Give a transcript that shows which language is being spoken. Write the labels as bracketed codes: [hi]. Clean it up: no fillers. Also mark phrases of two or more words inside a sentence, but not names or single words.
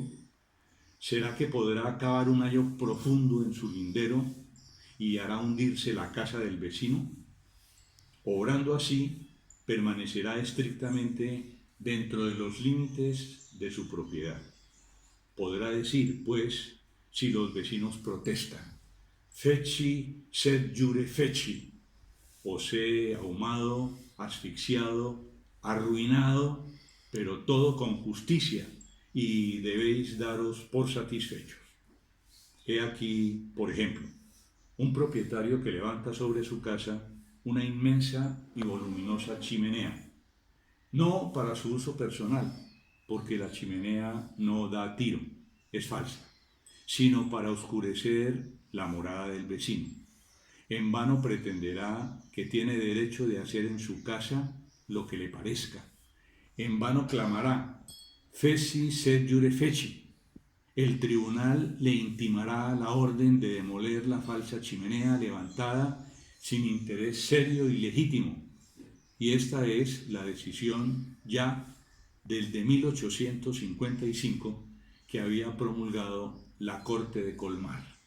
[es] ¿Será que podrá cavar un hoyo profundo en su lindero y hará hundirse la casa del vecino? Obrando así, permanecerá estrictamente dentro de los límites de su propiedad. Podrá decir, pues, si los vecinos protestan: [la] feci sed jure feci, [es] os he ahumado, asfixiado, arruinado, pero todo con justicia, y debéis daros por satisfechos. He aquí, por ejemplo, un propietario que levanta sobre su casa una inmensa y voluminosa chimenea, no para su uso personal, porque la chimenea no da tiro, es falsa, sino para oscurecer la morada del vecino. En vano pretenderá que tiene derecho de hacer en su casa lo que le parezca. En vano clamará: [la] feci sed jure feci. [es] El tribunal le intimará la orden de demoler la falsa chimenea levantada sin interés serio y legítimo. Y esta es la decisión ya desde 1855 que había promulgado la Corte de Colmar.